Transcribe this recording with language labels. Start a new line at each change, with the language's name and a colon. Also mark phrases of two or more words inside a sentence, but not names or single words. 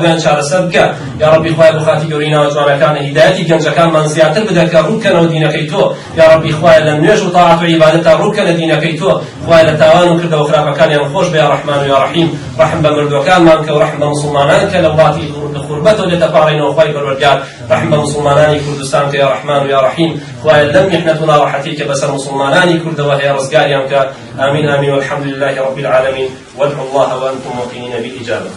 Central Kurdish: بۆیان چارەسەر بکە
Arabic: یا ربی
Central Kurdish: خوای بۆ خاتی گەورەی ناوە جوانەکانە هیدایەتی گەنجەکانمان زیاتر بدە کە ڕووبکەنەوە دینەکەی تۆ یا ربی خوای لە نوێژ و تاعات و عیبادەتە ڕووبکەنە دینەکەی تۆ خوای لە تاوان و کردەوە خراپەکانیان خۆش بە
Arabic: یا ڕەحمان و یا ڕەحیم
Central Kurdish: ڕەحم بە مردوەکانمان کە و ڕەحم بە مسلمانان کە لە وڵاتی غوربەتەوە لێتەپاڕینەوە خوای پەروەردگار ڕەحم بە مسلمانانی کوردستان کە
Arabic: یا ڕەحمان و یا ڕەحیم
Central Kurdish: خوای لەم میحنەت و ناڕەحەتی کە بەسەر مسلمانانی کوردەوە هەیە ڕزگاریان کە
Arabic: آمین آمین والحمد لله رب العالمين وادعوا الله وأنتم موقنين بالإجابة